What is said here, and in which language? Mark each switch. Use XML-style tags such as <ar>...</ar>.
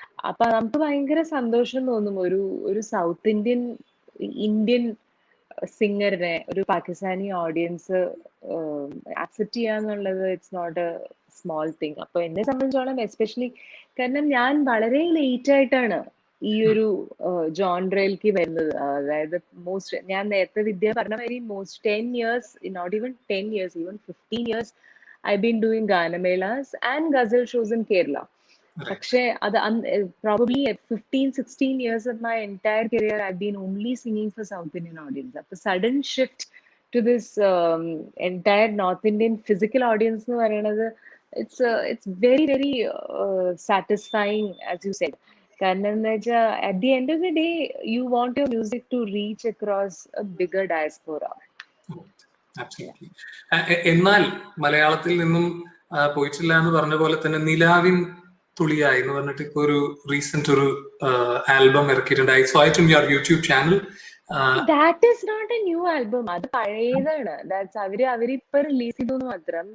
<ml>അപ്പൊ നമുക്ക് ഭയങ്കര സന്തോഷം തോന്നും, ഒരു സൗത്ത് ഇന്ത്യൻ സിംഗറിനെ ഒരു പാകിസ്ഥാനി ഓഡിയൻസ് ആക്സെപ്റ്റ് ചെയ്യാന്നുള്ളത്</ml> <en>It's not a small thing.</en> <ml>അപ്പൊ എന്നെ സംബന്ധിച്ചോളം എസ്പെഷ്യലി, കാരണം ഞാൻ വളരെ ലേറ്റ് ആയിട്ടാണ് ഈ ഒരു ജോൺറയിലേക്ക് വരുന്നത്. അതായത് ഞാൻ നേരത്തെ വിദ്യ പറഞ്ഞ മാതിരി</ml> <en>10 years, not even 10 years, even 15 years I've been doing Ganamelas and Ghazal shows in Kerala.</en> <ml>പക്ഷേ അത്</ml> <en>probably at 15-16 years of my entire career I've been only singing for South Indian audience. അപ്പൊ sudden shift to this entire North Indian physical audience</en> <ml>എന്ന് പറയുന്നത്</ml> <en>it's very very satisfying, as you said.</en> <ml>കാരണം എന്താ വെച്ചാൽ</ml> <en>at the end of the day you want your music to reach across a bigger diaspora. Absolutely.</en> <ml>എന്നാൽ മലയാളത്തിൽ നിന്നും പോയിട്ടില്ല എന്ന് പറഞ്ഞ പോലെ തന്നെ നിലാവിൻ തുളിയായി എന്ന് പറഞ്ഞിട്ട് ഇപ്പൊ ഒരു റീസെന്റ് ഒരു ആൽബം ഇറക്കിയിട്ടുണ്ട്.</ml> <en>I saw it in your YouTube channel. That is not a new album.</en> <ml>അത് പഴയതാണ്. അവരിപ്പൊ റിലീസ് ചെയ്തു മാത്രം.</ml>